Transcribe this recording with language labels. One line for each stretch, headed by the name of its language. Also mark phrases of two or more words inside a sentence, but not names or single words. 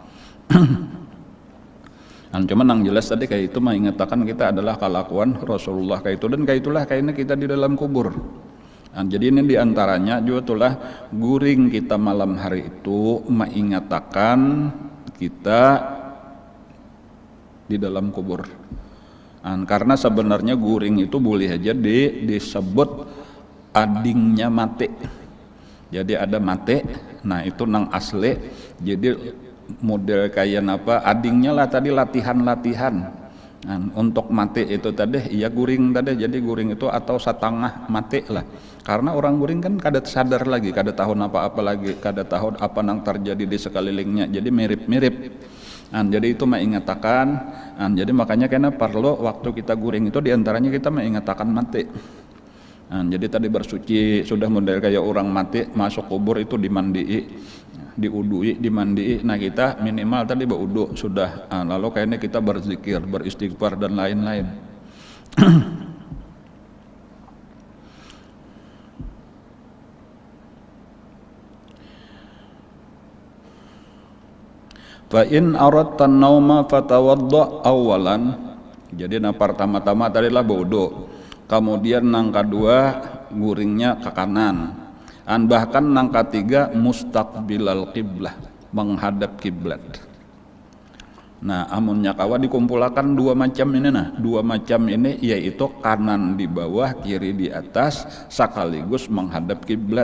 Indonesian: Cuman yang jelas tadi kayak itu mengingatkan kita adalah kelakuan Rasulullah kayak itu, dan kayak itulah kayaknya kita di dalam kubur. Nah, jadi ini diantaranya juga itulah guring kita malam hari itu mengingatkan kita di dalam kubur. Karena sebenarnya guring itu boleh aja disebut adingnya mate. Jadi ada mate, nah itu nang asli. Jadi model kayak apa adingnya lah tadi latihan-latihan. Untuk mate itu tadi ya guring tadi, jadi guring itu atau setengah mate lah, karena orang guring kan
Banjar: kada sadar lagi, kada tahu apa-apa lagi, kada tahu
Indonesian: apa yang terjadi di sekelilingnya, jadi mirip-mirip. Jadi itu mengingatkan, jadi makanya karena perlu waktu kita guring itu diantaranya kita mengingatkan mate. Jadi tadi bersuci sudah model kayak orang mati masuk kubur itu dimandii, diudui, dimandii. Nah kita minimal tadi berudu sudah. Lalu kayaknya kita berzikir, beristighfar dan lain-lain.
Arabic: Fa in aradta nauma fatawadda awalan.
Indonesian: Jadi pertama-tama tadilah berudu. Kemudian nang kedua guringnya ke kanan, bahkan nang ketiga
Arabic: mustaqbilal qiblah,
Indonesian: menghadap kiblat. Nah
Banjar: amunnya kawa
Indonesian: dikumpulkan dua macam ini, dua macam ini yaitu kanan di bawah, kiri di atas, sekaligus menghadap kiblat.